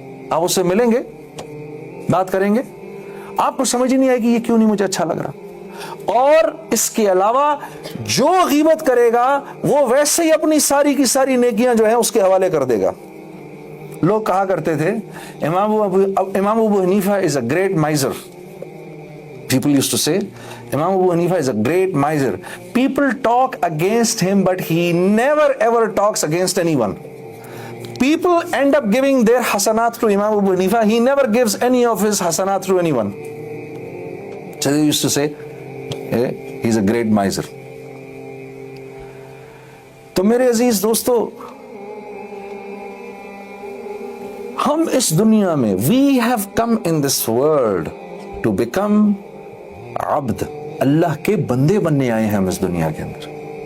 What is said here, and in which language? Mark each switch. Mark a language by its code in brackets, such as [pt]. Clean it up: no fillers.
[ur] آپ اس سے ملیں گے, بات کریں گے, آپ کو سمجھ ہی نہیں آئے گی یہ کیوں نہیں مجھے اچھا لگ رہا. اور اس کے علاوہ جو غیبت کرے گا وہ ویسے ہی اپنی ساری کی ساری نیکیاں جو ہیں اس کے حوالے کر دے گا. لوگ کہا کرتے تھے امام ابو حنیفہ [en] is a great miser. People used to say Imam Abu Hanifa is a great miser. People talk against him, but he never ever talks against anyone. People end up giving their hasanat to Imam Abu Hanifa. He never gives any of his hasanat to anyone. So they used to say, hey, he's a great miser. [ur] تو میرے عزیز دوستو, ہم اس دنیا میں [en] we have come in this world to become [ur] عبد, اللہ کے بندے بننے آئے ہیں ہم اس دنیا کے اندر.